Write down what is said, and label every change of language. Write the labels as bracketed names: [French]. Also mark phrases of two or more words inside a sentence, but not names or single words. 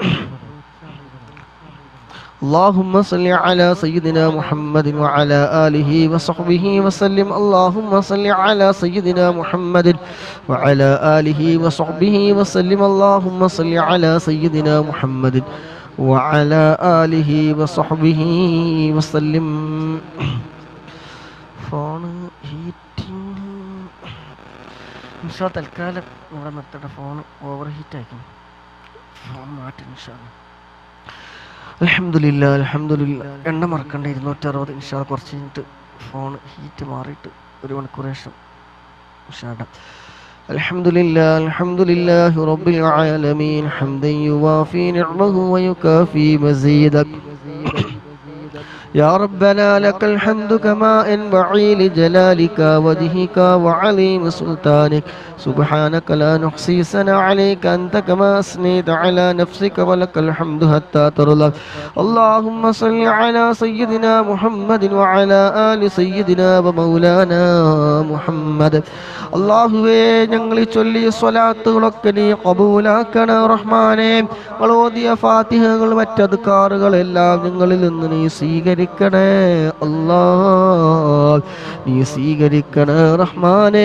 [Arabic] اللهم صل على سيدنا محمد وعلى آله وصحبه وسلم. اللهم صل على سيدنا محمد وعلى آله وصحبه وسلم. اللهم صل على سيدنا محمد وعلى آله وصحبه وسلم. [Malayalam] ഫോൺ ഹീറ്റിംഗ് ഇൻഷാ തൽക്കാലം ഇവിടെ നിർത്തട്ടെ. ഫോൺ ഓവർ ഹീറ്റ് ആയിരിക്കും. ഫോൺ മാറ്റി ഇൻഷാ. [Arabic] الحمد لله الحمد لله. [Malayalam] എണ്ണ മറക്കണ്ട 260. ഇൻഷാ കുറച്ച് കഴിഞ്ഞിട്ട് ഫോൺ ഹീറ്റ് മാറിയിട്ട് 1 മണിക്കൂർ ശേഷം ഇൻഷാ. [Arabic] الحمد لله الحمد لله رب العالمين حمدا يوافي نعمه ويكافئ مزيده. يا ربنا لك الحمد كما ينبغي لجلالك وجهك وعظيم سلطانك. سبحانك لا نحصي ثناء عليك أنت كما أثنيت على نفسك ولك الحمد حتى ترضى. اللهم صل على سيدنا محمد وعلى آل سيدنا ومولانا محمد. [Malayalam] അല്ലാഹുവേ, ഞങ്ങൾ ചൊല്ലിയ സ്വലാത്തുകളൊക്കെ നീ ഖബൂലാക്കണേ റഹ്മാനേ. ഓതിയ ഫാത്തിഹകൾ മറ്റദ്കാറുകളെല്ലാം ഞങ്ങളിൽ നിന്ന് നീ സ്വീകരിക്കണേ അല്ലാഹ്. നീ സ്വീകരിക്കണേ റഹ്മാനേ.